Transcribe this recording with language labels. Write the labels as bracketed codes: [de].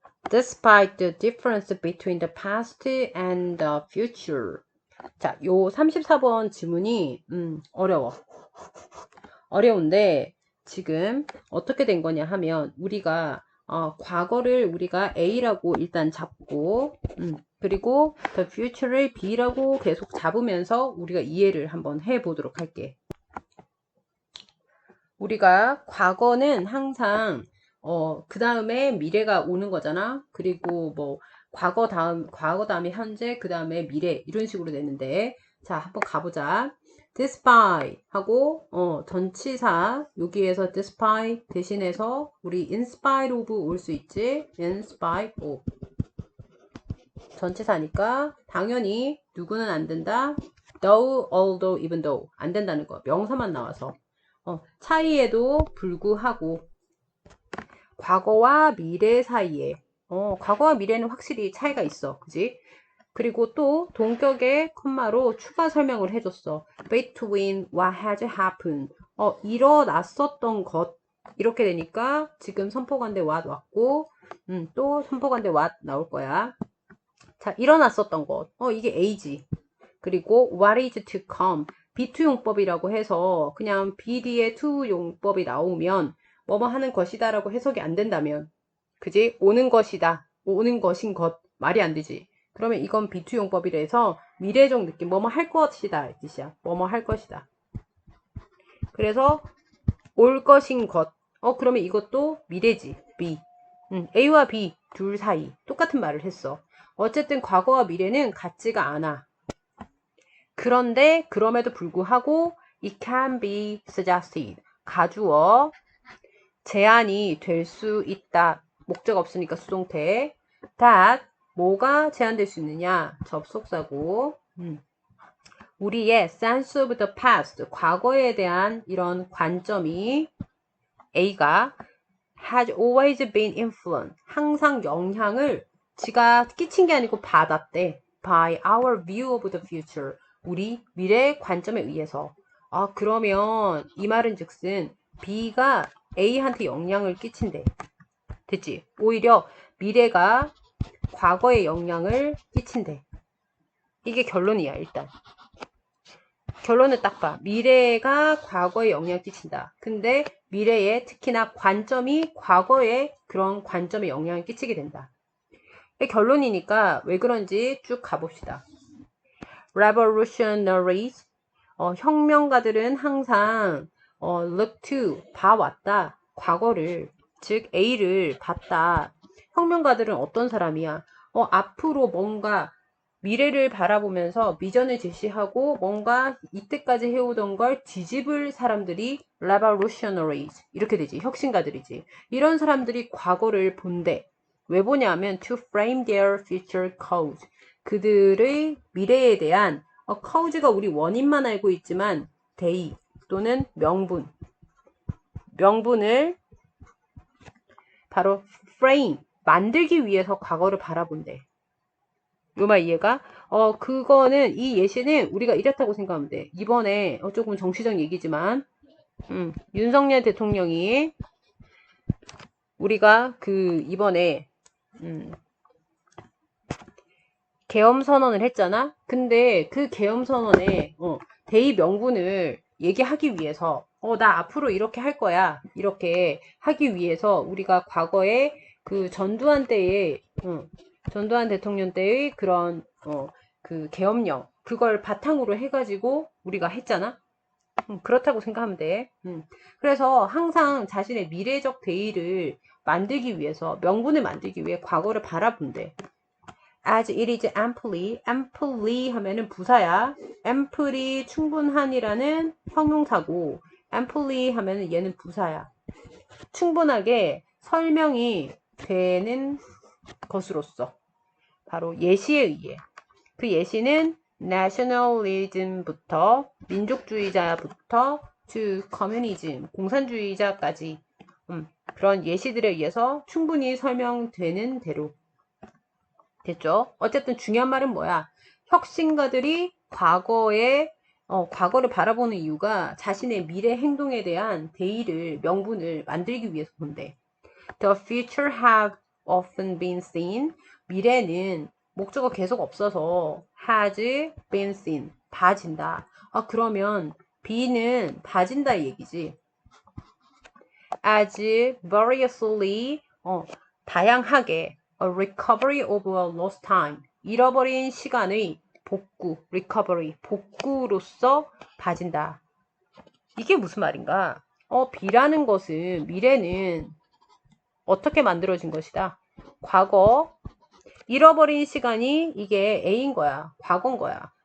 [en] Despite the difference between the past and the future. [ko] 자, 요 34번 지문이 어려운데 지금 어떻게 된 거냐 하면 우리가 과거를 우리가 A라고 일단 잡고 그리고 [en] the future [ko] 를 B라고 계속 잡으면서 우리가 이해를 한번 해 보도록 할게. 우리가 과거는 항상 그 다음에 미래가 오는 거잖아. 그리고 뭐 과거 다음에 현재, 그 다음에 미래 이런 식으로 되는데 자, 한번 가보자. despite 하고 전치사 여기에서 despite 대신해서 우리 in spite of 올 수 있지. in spite of 전치사니까 당연히 누구는 안 된다. though, although, even though 안 된다는 거. 명사만 나와서 차이에도 불구하고 과거와 미래 사이에 과거와 미래는 확실히 차이가 있어. 그지? 그리고 또 동격의 콤마로 추가 설명을 해줬어. [en] between what has happened. [ko] 일어났었던 것. 이렇게 되니까 지금 선포관대 what 왔고 또 선포관대 what 나올 거야. 자, 일어났었던 것. 이게 A지. [en] 그리고 what is to come. [ko] be2 용법이라고 해서 그냥 be 뒤에 to 용법이 나오면 뭐뭐 하는 것이다 라고 해석이 안 된다면 그지? 오는 것이다. 오는 것인 것. 말이 안 되지. 그러면 이건 be2 용법이라서 미래적 느낌. 뭐뭐 할 것이다. 이 뜻이야. 뭐뭐 할 것이다. 그래서 올 것인 것. 그러면 이것도 미래지. be. A와 B 둘 사이 똑같은 말을 했어. 어쨌든 과거와 미래는 같지가 않아. 그런데 그럼에도 불구하고 [en] it can be suggested. [ko] 가주어 제한이 될 수 있다. 목적 없으니까 수동태. that 뭐가 제한될 수 있느냐? 접속사고. 우리의 [en] sense of the past [ko] 과거에 대한 이런 관점이 A가 [en] has always been influenced. [ko] 항상 영향을 지가 끼친 게 아니고 받았대. [en] by our view of the future. [ko] 우리 미래의 관점에 의해서. 그러면 이 말은 즉슨 B가 A한테 영향을 끼친대. 됐지? 오히려 미래가 과거에 영향을 끼친대. 이게 결론이야, 일단. 결론은 딱 봐. 미래가 과거에 영향을 끼친다. 근데 미래에 특히나 관점이 과거에 그런 관점에 영향을 끼치게 된다. 결론이니까 왜 그런지 쭉 가봅시다. Revolutionaries, 혁명가들은 항상 [en] look to, [ko] 봐왔다. 과거를, 즉 A를 봤다. 혁명가들은 어떤 사람이야? 앞으로 뭔가 미래를 바라보면서 비전을 제시하고 뭔가 이때까지 해오던 걸 뒤집을 사람들이 revolutionaries 이렇게 되지. 혁신가들이지. 이런 사람들이 과거를 본대. 왜 보냐면 [en] to frame their future cause. [ko] 그들의 미래에 대한 cause가 우리 원인만 알고 있지만 대의 또는 명분을 바로 frame 만들기 위해서 과거를 바라본대. 요 말 이해가? 그거는 이 예시는 우리가 이렇다고 생각하면 돼. 이번에 조금 정치적 얘기지만 윤석열 대통령이 우리가 이번에 계엄 선언을 했잖아. 근데 그 계엄 선언에 대의 명분을 얘기하기 위해서 나 앞으로 이렇게 할 거야. 이렇게 하기 위해서 우리가 과거에 그 전두환 때의 전두환 대통령 때의 그런 그 계엄령 그걸 바탕으로 해가지고 우리가 했잖아. 그렇다고 생각하면 돼. 그래서 항상 자신의 미래적 대의를 만들기 위해서 명분을 만들기 위해 과거를 바라본대. [en] As it is amply [ko] 하면은 부사야. amply 충분한이라는 형용사고 amply 하면은 얘는 부사야. 충분하게 설명이 되는 것으로서 바로 예시에 의해 그 예시는 nationalism부터 민족주의자부터 [en] to communism [ko] 공산주의자까지 그런 예시들에 의해서 충분히 설명되는 대로 됐죠? 어쨌든 중요한 말은 뭐야? 혁신가들이 과거를 바라보는 이유가 자신의 미래 행동에 대한 대의를 명분을 만들기 위해서 본대. [en] The future have often been seen. [ko] 미래는 목적어 계속 없어서 [en] has been seen. [ko] 봐진다. 아, 그러면 be는 봐진다 이 얘기지. [en] as variously, [ko] 다양하게 [en] a recovery of a lost time. [ko] 잃어버린 시간의 복구, recovery, 복구로서 봐진다. 이게 무슨 말인가? B라는 것은 미래는 어떻게 만들어진 것이다. 과거, 잃어버린 시간이 이게 A인 거야. 과거인 거야.